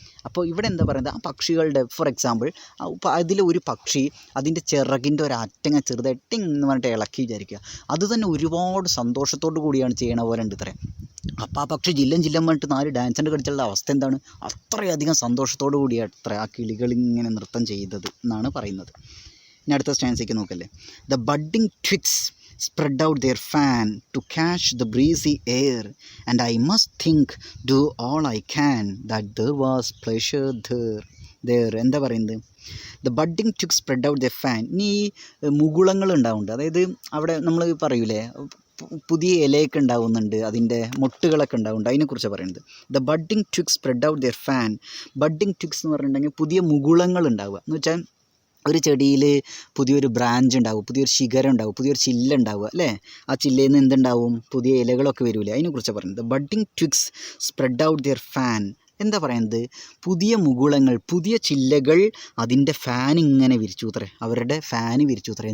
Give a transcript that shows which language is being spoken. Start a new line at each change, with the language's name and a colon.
Malayalam: അപ്പോൾ ഇവിടെ എന്താ പറയുന്നത്, ആ പക്ഷികളുടെ ഫോർ എക്സാമ്പിൾ അതിൽ ഒരു പക്ഷി അതിൻ്റെ ചിറകിൻ്റെ ഒരറ്റങ്ങ ചെറുതായിട്ട് എന്ന് പറഞ്ഞിട്ട് ഇളക്കി വിചാരിക്കുക, അത് തന്നെ ഒരുപാട് സന്തോഷത്തോടു കൂടിയാണ് ചെയ്യണ പോലെ ഉണ്ട് ഇത്രേ. അപ്പോൾ ആ പക്ഷി ജില്ലം പറഞ്ഞിട്ട് 4 ഡാൻസിൻ്റെ കളിച്ചുള്ള അവസ്ഥ എന്താണ്, അത്രയധികം സന്തോഷത്തോടു കൂടിയാണ് അത്ര ആ കിളികളിങ്ങനെ നൃത്തം ചെയ്തത് എന്നാണ് പറയുന്നത്. ഇനി അടുത്ത സ്റ്റാൻസിലേക്ക് നോക്കല്ലേ.
English: The budding twigs spread out their fan to catch the breezy air, and I must do all I can that there was pleasure there.
Malayalam: എന്താ പറയുന്നത്,
English: the budding twigs spread out their fan.
Malayalam: ഇനി മുകുളങ്ങൾ ഉണ്ടാവുന്നുണ്ട്, അതായത് അവിടെ നമ്മൾ പറയൂലേ പുതിയ ഇലയൊക്കെ ഉണ്ടാവുന്നുണ്ട്, അതിൻ്റെ മൊട്ടുകളൊക്കെ ഉണ്ടാവുന്നുണ്ട്, അതിനെക്കുറിച്ച് പറയുന്നത്.
English: the budding twigs spread out their fan. budding twigs
Malayalam: എന്ന് പറഞ്ഞിട്ടുണ്ടെങ്കിൽ പുതിയ മുകുളങ്ങൾ ഉണ്ടാവുക എന്ന് വെച്ചാൽ ഒരു ചെടിയിൽ പുതിയൊരു ബ്രാഞ്ച് ഉണ്ടാവും, പുതിയൊരു ശിഖരം ഉണ്ടാവും, പുതിയൊരു ചില്ല ഉണ്ടാവുക അല്ലേ. ആ ചില്ലയിൽ നിന്ന് എന്തുണ്ടാവും, പുതിയ ഇലകളൊക്കെ വരില്ലേ, അതിനെക്കുറിച്ചാണ് പറയുന്നത്.
English: Budding twigs spread out their fan.
Malayalam: എന്താ പറയുന്നത്, പുതിയ മുകുളങ്ങൾ, പുതിയ ചില്ലകൾ അതിൻ്റെ ഫാൻ ഇങ്ങനെ വിരിച്ചു അത്രേ, അവരുടെ ഫാന് വിരിച്ചു അത്രേ.